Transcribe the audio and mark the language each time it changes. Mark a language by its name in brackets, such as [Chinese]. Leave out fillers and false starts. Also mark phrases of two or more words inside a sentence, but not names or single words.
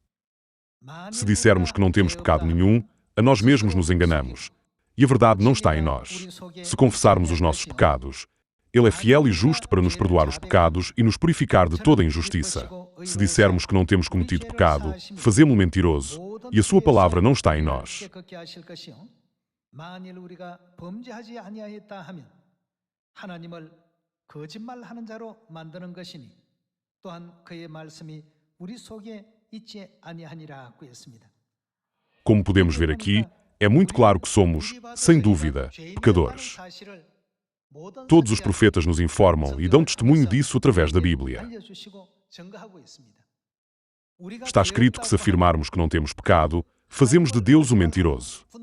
[Portuguese] Se dissermos que não temos pecado nenhum, a nós mesmos nos enganamos, e a verdade não está em nós. Se confessarmos os nossos pecados, Ele é fiel e justo para nos perdoar os pecados e nos purificar de toda injustiça. Se dissermos que não temos cometido pecado, fazemo-lo mentiroso, e a sua palavra não está em nós. [Korean] 만일 우리가 범죄하지 아니하였다 하면 하나님을 거짓말하는 자로 만드는 것이니 또한 그의 말씀이 우리 속에 있지 아니하니라고 했습니다. [Portuguese] Como podemos ver aqui, é muito claro que somos, sem dúvida, pecadores. Todos os profetas nos informam e dão testemunho disso através da Bíblia. Está escrito que se afirmarmos que não temos pecado, fazemos de Deus o mentiroso.